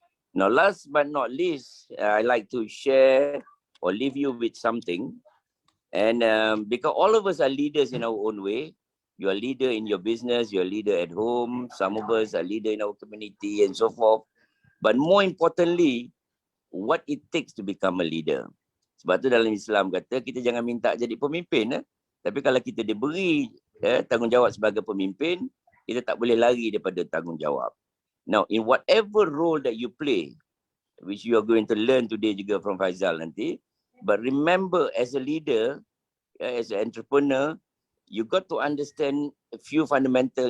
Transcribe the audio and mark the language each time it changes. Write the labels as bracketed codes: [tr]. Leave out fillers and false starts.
[en] Now, last but not least, I like to share or leave you with something. And because all of us are leaders in our own way. You're a leader in your business, you're a leader at home, some of us are leader in our community and so forth. But more importantly, what it takes to become a leader. [ms] Sebab tu dalam Islam kata, kita jangan minta jadi pemimpin. Tapi kalau kita diberi tanggungjawab sebagai pemimpin, kita tak boleh lari daripada tanggungjawab. [en] Now, in whatever role that you play, which you are going to learn today [ms] juga [en] from Faizal [ms] nanti, [en] but remember as a leader, as an entrepreneur, you got to understand a few fundamental.